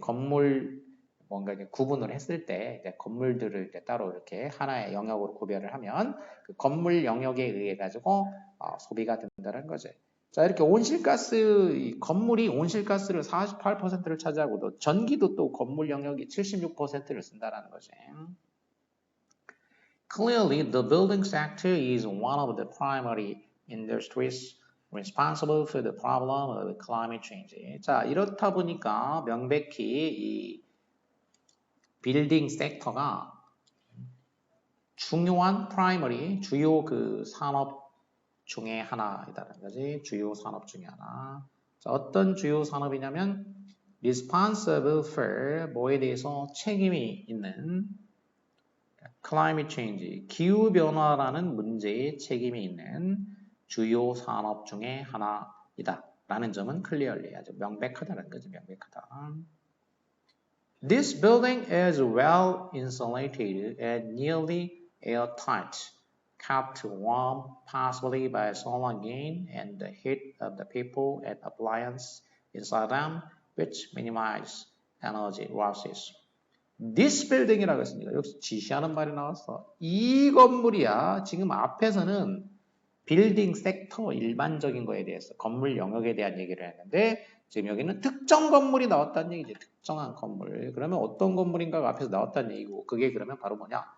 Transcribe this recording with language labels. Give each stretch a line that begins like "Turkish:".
Korean: 건물 뭔가 이렇게 구분을 했을 때 건물들을 이제 따로 이렇게 하나의 영역으로 구별을 하면 그 건물 영역에 의해 가지고 소비가 된다는 거지. 자, 이렇게 온실가스 건물이 온실가스를 48%를 차지하고 전기도 또 건물 영역이 76%를 쓴다는 거지.
English: Clearly, the building sector is one of the primary industries responsible for the problem of climate change.
Korean: 자, 이렇다 보니까 명백히 이 빌딩 섹터가 중요한 primary, 주요 그 산업 중에 하나이다라는 거지. 주요 산업 중에 하나. 자, 어떤 주요 산업이냐면
English: responsible for
Korean: 뭐에 대해서 책임이 있는 climate change, 기후변화라는 문제에 책임이 있는 주요 산업 중에 하나이다. 라는 점은 clearly 아주 명백하다는 거지. 명백하다.
English: This building is well insulated and nearly airtight, kept warm possibly by solar gain and the heat of the people and appliances inside them, which minimize energy losses.
Korean: This building이라고 했으니까 여기서 지시하는 말이 나왔어. 이 건물이야. 지금 앞에서는 빌딩 섹터 일반적인 거에 대해서 건물 영역에 대한 얘기를 했는데 지금 여기는 특정 건물이 나왔다는 얘기지. 특정한 건물. 그러면 어떤 건물인가가 앞에서 나왔다는 얘기고 그게 그러면 바로 뭐냐?